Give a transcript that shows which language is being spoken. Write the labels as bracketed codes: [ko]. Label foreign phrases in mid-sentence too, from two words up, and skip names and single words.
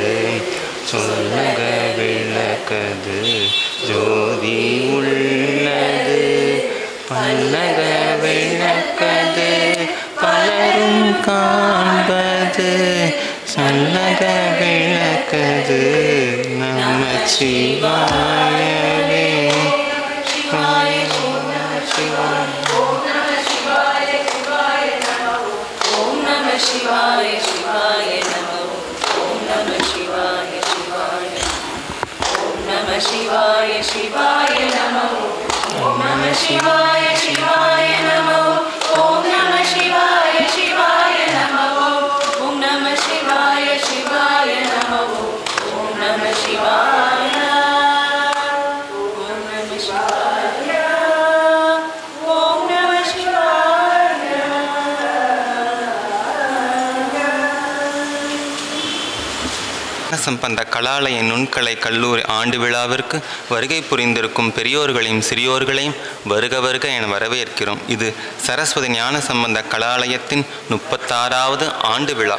[ta] சொல்லுக விளக்கது ஜோதி உள்ளது பல்லக விளக்கது பலரும் காண்பது சல்லக விளக்கது நமச்சிவாயவே. [sa] शिवाय शिवाय नमः ओम नमः शिवाय शिवाय ओम नमः शिवाय शिवाय नमः ओम नमः शिवाय शिवाय नमः ओम नमः शिवाय शिवाय नमः ओम नमः शिवाय शिवाय नमः ओम नमः शिवाय ओम नमः शिवाय ओम नमः शिवाय. [ta] சம்பந்த கலாலய நுண்கலை கல்லூரி ஆண்டு விழாவிற்கு வருகை புரிந்திருக்கும் பெரியோர்களையும் சிறியோர்களையும் வருக வருக என வரவேற்கிறோம். இது சரஸ்வதி ஞான சம்பந்த கலாலயத்தின் 36வது ஆண்டு விழா.